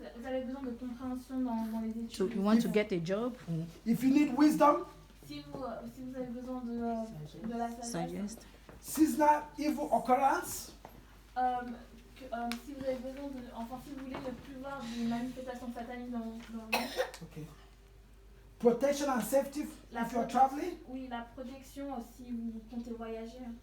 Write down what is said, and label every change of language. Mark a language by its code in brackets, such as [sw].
[fr] vous avez besoin de compréhension dans les études. [en] So you want to get a job? if you need wisdom, [fr] Si vous avez besoin de la sagesse. [en] Suggest. seasonal evil occurrence, [fr] Si vous avez besoin de, enfin si vous voulez ne plus voir des manifestations sataniques dans le monde, [en] okay, protection and safety if you are traveling, [fr] oui, la protection si vous comptez voyager,